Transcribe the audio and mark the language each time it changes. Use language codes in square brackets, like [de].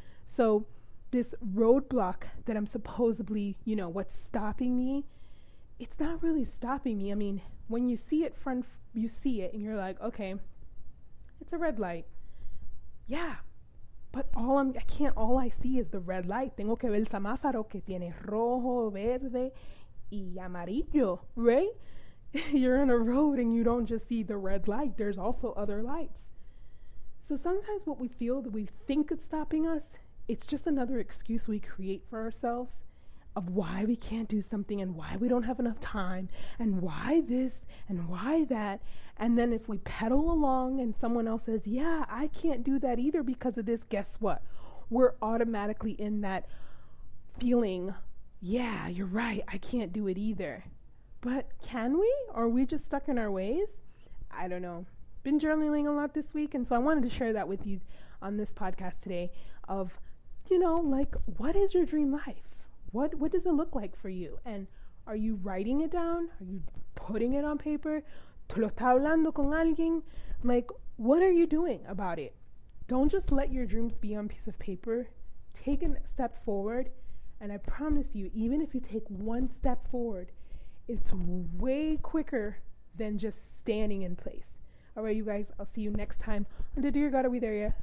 [en] So this roadblock that I'm supposedly, what's stopping me, it's not really stopping me. I mean, when you see it you see it and you're like, okay, it's a red light. Yeah, but all I see is the red light. [es] Tengo que ver el semáforo que tiene rojo, verde y amarillo, right? [en] You're on a road and you don't just see the red light. There's also other lights. So sometimes what we feel that we think is stopping us, it's just another excuse we create for ourselves of why we can't do something and why we don't have enough time and why this and why that. And then if we pedal along and someone else says, yeah, I can't do that either because of this, guess what? We're automatically in that feeling, yeah, you're right, I can't do it either. But can we? Or are we just stuck in our ways? I don't know. Been journaling a lot this week, and so I wanted to share that with you on this podcast today of, what is your dream life? What does it look like for you? And are you writing it down? Are you putting it on paper? [es] ¿Tú lo estás hablando con alguien? [en] What are you doing about it? Don't just let your dreams be on a piece of paper. Take a step forward. And I promise you, even if you take one step forward, it's way quicker than just standing in place. All right, you guys, I'll see you next time on the Dear God Are We There Yet?